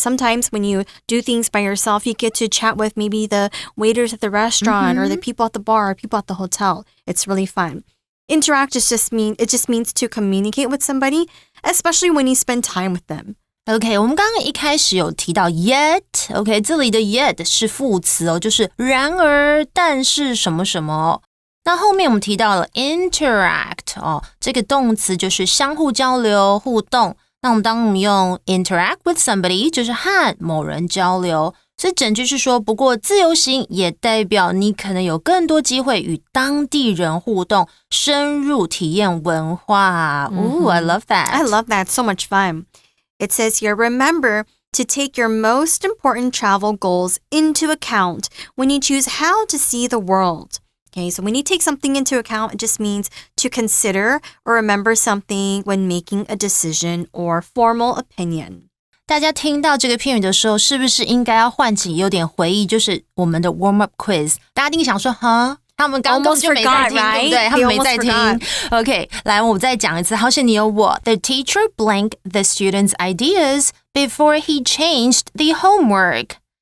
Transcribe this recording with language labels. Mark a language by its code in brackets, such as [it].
[en] Sometimes when you do things by yourself, you get to chat with maybe the waiters at the restaurant or the people at the bar or people at the hotel. It's really fun. Interact just means to communicate with somebody, especially when you spend time with them. [zh] OK, 我们刚刚一开始有提到 yet, OK, 这里的 yet 是副词哦，就是然而、但是什么什么。那后面我们提到了 interact 哦，这个动词就是相互交流、互动。那我们用 interact with somebody 就是和某人交流。所以整句是说，不过自由行也代表你可能有更多机会与当地人互动，深入体验文化。 [en] Ooh, I love that. I love that. So much fun. It says here, remember to take your most important travel goals into account when you choose how to see the world. Okay, so when you take something into account, it just means to consider or remember something when making a decision or formal opinion. [zh] 大家听到这个片语的时候，是不是应该要唤起有点回忆？就是我们的 warm-up quiz， 大家一定想说，他们刚刚就没在听， [en] right? [zh] 对不对？他们没在听。OK， 来，我再讲一次。好险你有我。 [en] The teacher blanked the students' ideas before he changed the homework.